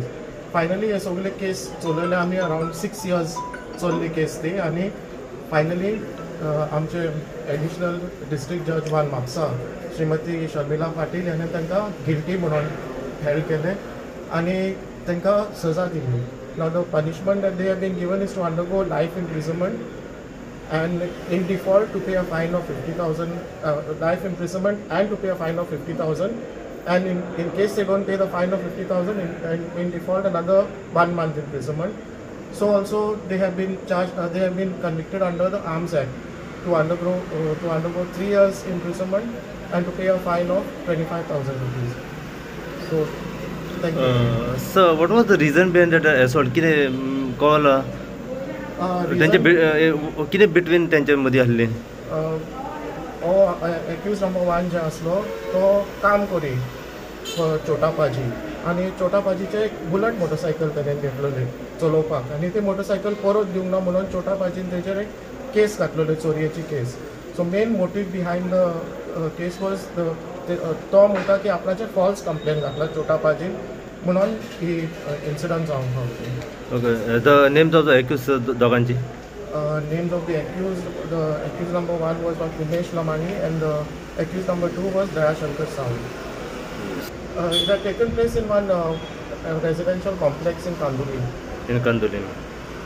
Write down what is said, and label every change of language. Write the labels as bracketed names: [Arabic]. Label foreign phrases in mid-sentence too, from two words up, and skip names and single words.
[Konkani] फायनली हे सगळे केस चलयले आमी अरावंड 6 years चल्ली केस ती, आनी फायनली आमचे [English] additional district judge [Konkani] 1 म्हापसा श्रीमती शर्मिला पाटील यांनी तांकां गिल्टी म्हणून हेल्ड केले आनी तांकां सजा दिली। [English] now the punishment that they have been given is to undergo life imprisonment and in default to pay a fine of 50,000, life imprisonment and to pay a fine of 50,000, and in case they don't pay the fine of 50,000, in default another 1 month imprisonment. So also they have been charged, they have been convicted under the Arms Act to undergo 3 years imprisonment and to pay a fine of 25,000 rupees. So thank you. So what was the reason behind that assault? [Konkani] Kine call त्यांचे किती बिटवीन त्यांच्या मध्ये आसले? [English] accused number [Konkani] 1 जे आसलो तो काम करी छोटा पाजी, आनी छोटा पाजीचे एक बुलेट मोटरसायकल तेणें घेतलेली चलोवपाक, आनी ती मोटरसायकल परत दिवंक ना म्हणून छोटा पाजीन तेजेर एक केस घातलेली, चोरयेची केस। [English] so main motive behind the case was [Konkani] तो म्हणटा की आपणाचेर [English] false complaint [Konkani] घातला छोटा पाजीन, म्हणून ही इन्सिडंट जावंक पावली। [English] okay, the names of the accused दोगांची? Names of the accused number 1 was Umesh Lamani and the accused number 2 was Dayashankar Sahu. It had taken place in one residential complex in Kandoli.